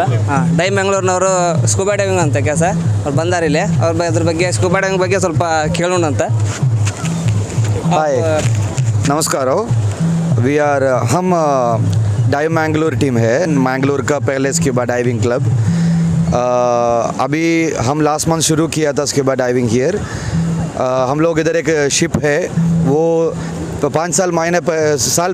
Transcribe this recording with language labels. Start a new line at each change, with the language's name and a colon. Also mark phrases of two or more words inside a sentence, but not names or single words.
Kannada: ಡೈ ಮ್ಯಾಂಗ್ಳೂರ್ನವರು
English: scuba diving
Kannada: ಅಂತ ಕೆಲಸ ಅವ್ರು ಬಂದಾರ ಇಲ್ಲಿ. ಅದ್ರ ಬಗ್ಗೆ
English: scuba diving
Kannada: ಬಗ್ಗೆ ಸ್ವಲ್ಪ ಕೇಳೋಣ ಅಂತ.
Hindi: हाय नमस्कार हो हम डाइव मैंगलोर टीम है मैंगलोर का पहले
English: scuba diving club
Hindi: अभी हम
English: last month
Hindi: शुरू किया था
English: scuba diving here
Hindi: हम लोग इधर एक शिप है वो 5 साल